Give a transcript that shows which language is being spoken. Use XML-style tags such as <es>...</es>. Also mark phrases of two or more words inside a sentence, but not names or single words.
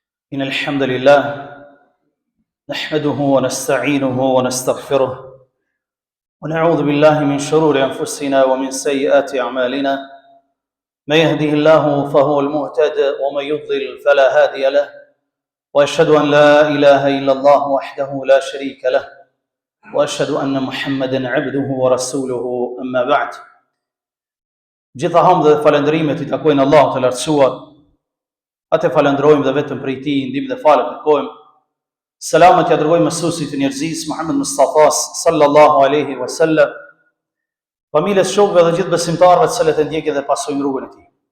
<ar>إن الحمد لله نحمده ونستعينه ونستغفره ونعوذ بالله من شرور أنفسنا ومن سيئات أعمالنا من يهده الله فهو المهتد ومن يضلل فلا هادي له وأشهد أن لا إله إلا الله وحده لا شريك له وأشهد أن محمدا عبده ورسوله أما بعد.</ar> <sq>Gjitha hamd dhe falëndrimet I takojnë Allahut të lartësuar. Atë falënderojmë dhe vetëm prej Tij ndihmë dhe falë kërkojmë. Selamet ja dërgojmë mësuesit të njerëzisë Muhammed Mustafa</sq> <ar>صلى الله عليه وسلم,</ar> <sq>familjes, shokëve dhe gjithë besimtarëve të cilët e ndjekin dhe pasojnë rrugën e tij.</sq>